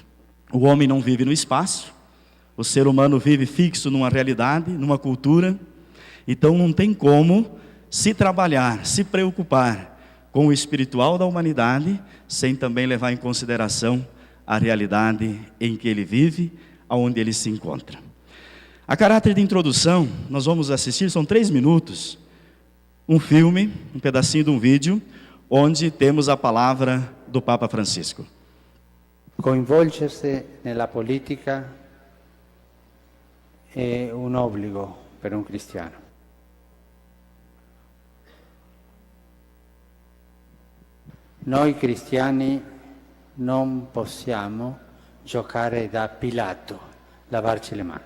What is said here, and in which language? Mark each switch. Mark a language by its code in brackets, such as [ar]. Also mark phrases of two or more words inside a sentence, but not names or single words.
[pt] O homem não vive no espaço, o ser humano vive fixo numa realidade, numa cultura, então não tem como se trabalhar, se preocupar com o espiritual da humanidade, sem também levar em consideração a realidade em que ele vive, aonde ele se encontra. A caráter de introdução, nós vamos assistir, são 3 minutos, um filme, um pedacinho de um vídeo, onde temos a palavra do Papa Francisco. [it] Coinvolgersi nella politica è un obbligo per un cristiano. Noi cristiani non possiamo giocare da Pilato, lavarci le mani.